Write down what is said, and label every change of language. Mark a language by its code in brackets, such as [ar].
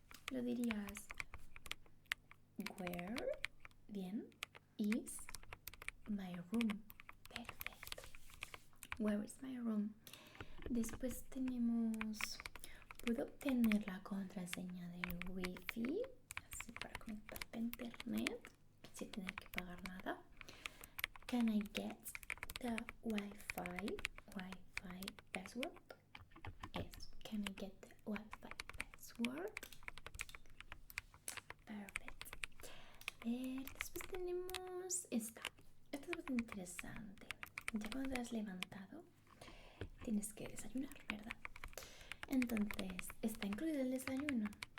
[es] Lo dirías, [en] where, bien, is my room. Perfecto. Where is my room? [es] Después tenemos, ¿puedo obtener la contraseña del wifi? Así para conectarte a internet sin tener que pagar nada. [en] Can I get the Wi-Fi password? Yes. Can I get the Wi-Fi password? Perfect. [es] A ver, después tenemos esta. Esta es bastante interesante. Ya cuando te has levantado, tienes que desayunar, ¿verdad? Entonces, ¿está incluido el desayuno?